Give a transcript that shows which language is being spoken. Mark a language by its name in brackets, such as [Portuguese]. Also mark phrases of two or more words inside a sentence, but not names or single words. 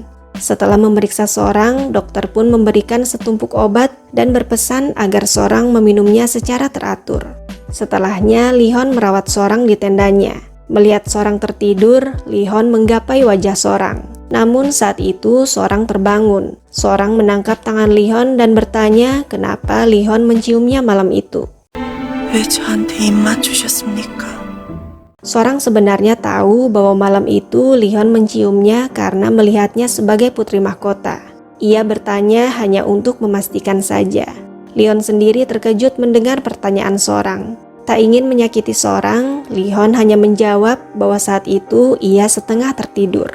[Indonesian] Setelah memeriksa Sorang, dokter pun memberikan setumpuk obat dan berpesan agar Sorang meminumnya secara teratur. Setelahnya, Lihon merawat Sorang di tendanya. Melihat Sorang tertidur, Lihon menggapai wajah Sorang. Namun saat itu Sorang terbangun. Sorang menangkap tangan Lihon dan bertanya kenapa Lihon menciumnya malam itu. [Korean] 왜 저한테 입 맞추셨습니까? [Indonesian] Sorang sebenarnya tahu bahwa malam itu Lihon menciumnya karena melihatnya sebagai putri mahkota. Ia bertanya hanya untuk memastikan saja. Lihon sendiri terkejut mendengar pertanyaan Sorang. Tak ingin menyakiti Sorang, Lihon hanya menjawab bahwa saat itu ia setengah tertidur.